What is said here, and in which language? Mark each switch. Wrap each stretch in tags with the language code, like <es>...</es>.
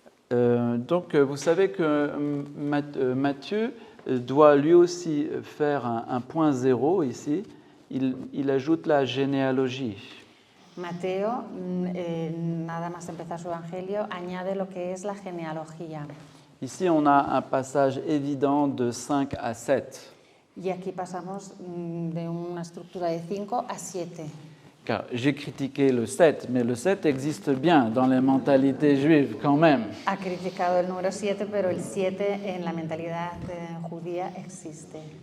<fr>Donc, vous savez que Matthieu doit lui aussi faire un point zéro ici. Il ajoute la généalogie.</fr> <es>Mateo, nada más empezar su evangelio, añade lo que es la genealogía.</es> <fr>Ici, on a un passage évident de 5 à 7.</fr> <es>Y aquí pasamos de una estructura de 5 a 7.</es> <fr>Car j'ai critiqué le 7, mais le 7 existe bien dans les mentalités juives quand même.</fr> <es>Ha criticado el número 7, pero el 7 en la mentalidad judía existe.</es>